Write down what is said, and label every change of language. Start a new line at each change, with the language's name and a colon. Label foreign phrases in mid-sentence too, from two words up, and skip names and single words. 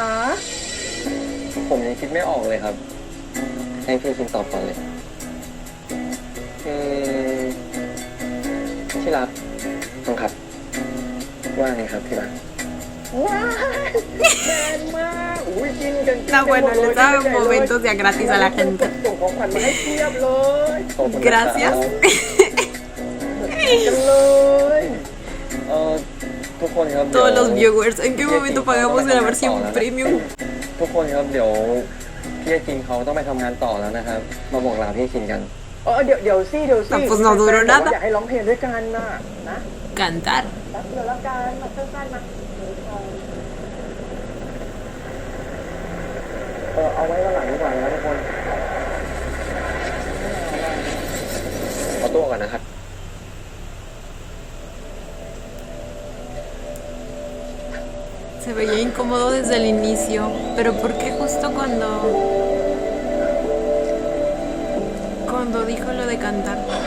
Thai: ผมยังคิดไม่ออกเลยครับ ให้พี่ชินตอบก่อนเลยที่รักต้องครับ ว่าไงครับที่รัก ว้ายแฟนมากอุ้ยกินกัน
Spanish: Está bueno, les da momentos ya gratis a la gente.
Thai: ส่งของขวัญมาให้เทียบเลย ขอบคุณนะครับ
Spanish: Gracias.
Thai: กันเลย ทุกคนครับ
Spanish: Todos los viewers, ¿en qué momento pagamos la versión premium?
Thai: ทุกคนครับเดี๋ยวพี่คินเขาต้องไปทำงานต่อแล้วนะครับ มาบอกลาพี่คินกัน เดี๋ยวสิ
Spanish: Pues no duró nada.
Thai: อยากให้ร้องเพลงด้วยกันนะ
Spanish: Cantar.
Thai: แป๊บเดียวแล้วกันมาสั้นๆมาเอาไว้วันหลังดีกว่านะทุกคน ขอตัวก่อนนะครับ
Spanish: Se veía incómodo desde el inicio, pero ¿por qué justo cuando dijo lo de cantar?